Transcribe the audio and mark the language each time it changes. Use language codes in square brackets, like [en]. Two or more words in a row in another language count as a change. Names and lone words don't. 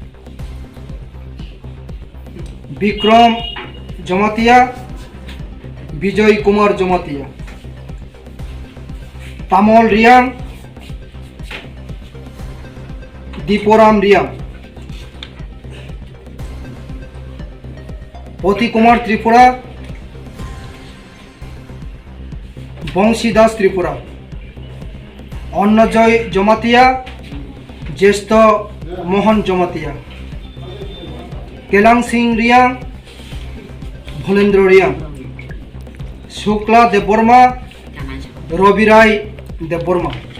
[bn] Bikram Jomatia, Bijoy Kumar Jomatia, Tamol Riang, Diporam Riang, অতি কুমার ত্রিপুরা, বংশী দাস ত্রিপুরা, অন্নজয় জমাতিয়া, জ্যেষ্ঠ মোহন জমাতিয়া, কেলাং সিং রিয়াং, ভলেন্দ্র রিয়াং, শুক্লা দেববর্মা, রবি রায় দেববর্মা,